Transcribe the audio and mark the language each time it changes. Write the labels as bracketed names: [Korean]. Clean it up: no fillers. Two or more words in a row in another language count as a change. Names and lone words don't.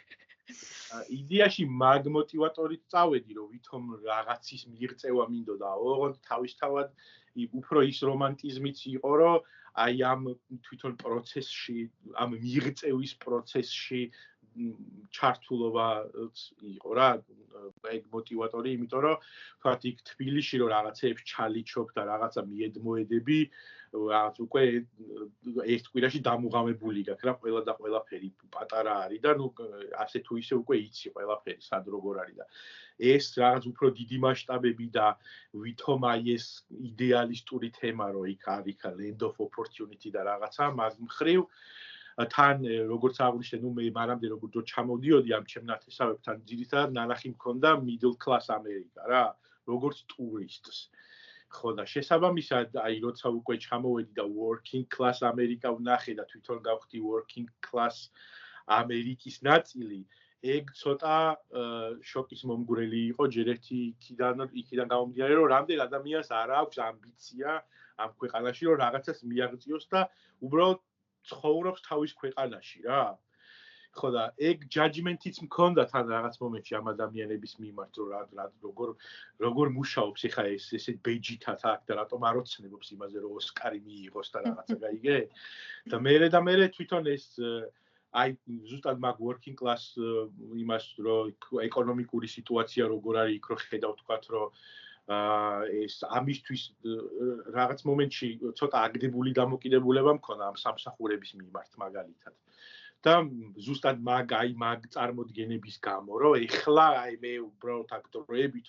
[Georgian] იდეაში მაგ მოტივატორით წავედი რომ ვითომ რაღაცის მიღწევა მინდოდა ოღონდ თავისთავად უფრო ის რომანტიზმიც იყო რომ აი ამ თვითონ პროცესში ამ მიღწევის პროცესში ჩართულობა იყო რა ეგ მოტივატორი იმიტომ რომ თქვათ იქ თბილისში რომ რაღაცეებს ჩალიჩობ და რაღაცა მიედმოედები რაღაც უკვე ერთ კვირაში დამუღამებული გაქვს რა ყველა და ყველაფერი პატარა არის და ნუ ასე თუ ისე უკვე იცი ყველაფერი სად როგორ არის და ეს რაღაც უფრო დიდი მასშტაბები და ვითომ აი ეს იდეალისტური თემა რო იქ არის [English] land of opportunity [Georgian] და რაღაცა მაგ მხრივ თან როგორც აღვნიშნე ნუ მე მანამდე როგორ ჩამოვდიოდი ამ ჩემ ნათესავებთან ძირითადად ნანახი მქონდა [English] middle class [Georgian] ამერიკა რა როგორც ტურისტს ხო და შესაბამისად აი როცა უკვე ჩამოვედი და [English] working class [Georgian] ამერიკა ვნახე და თვითონ გავხდი [English] working class [Georgian] ამერიკის ნაწილი ეგ ცოტა შოკის მომგვრელი იყო ჯერ ერთი იქიდან გამომდინარე რომ რამდენ ადამიანს არ აქვს ამბიცია ამ ქვეყანაში რომ რაღაცას მიაღწიოს და უბრალოდ ცხოვრობს თავის ქვეყანაში რა ხო და ეგ ჯაჯმენტიც მქონდა თან რაღაც მომენტში ამ ადამიანების მიმართ რომ როგორ მუშაობს ეხა ეს ესეთ ბეჯითად აქ და რატომ არ ოცნებობს იმაზე რომ ოსკარი მიიღოს და რაღაცა გაიგე და მე თვითონ ეს აი ზუსტად მაგ [English] working class [Georgian] იმას რომ ეკონომიკური სიტუაცია როგორ არის იქ რო ხედავ თქვათ რომ ეს ამისთვის რაღაც მომენტში ცოტა აგდებული დამოკიდებულება მქონდა ამ სამსახურების მიმართ მაგალითად და ზუსტად მაგ წარმოდგენების გამო რომ ეხლა აი მე უბრალოდ აქტორებით